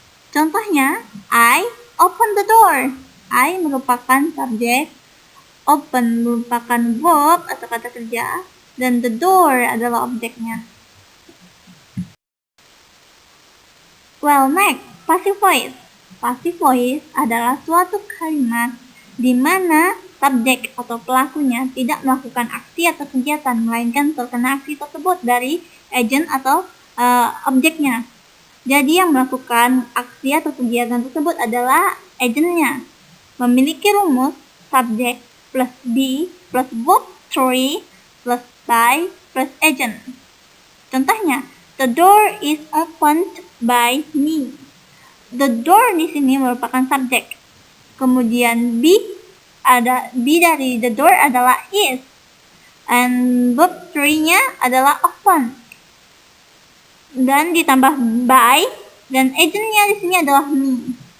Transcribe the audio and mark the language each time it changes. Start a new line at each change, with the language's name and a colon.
Indonesian: Contohnya,
English: I open the door.
Indonesian: I merupakan subjek, open merupakan verb atau kata kerja, dan the door adalah objeknya.
English: Well, next, passive voice.
Indonesian: Passive voice adalah suatu kalimat di mana subjek atau pelakunya tidak melakukan aksi atau kegiatan, melainkan terkena aksi tersebut dari agent atau objeknya. Jadi yang melakukan aksi atau kegiatan tersebut adalah agentnya. Memiliki rumus subjek plus be plus verb 3 plus by plus agent.
English: Contohnya, the door is opened by me.
Indonesian: The door di sini merupakan subjek. Kemudian be dari the door adalah is. And verb 3-nya adalah open. Dan ditambah by Dan agentnya di sini adalah me.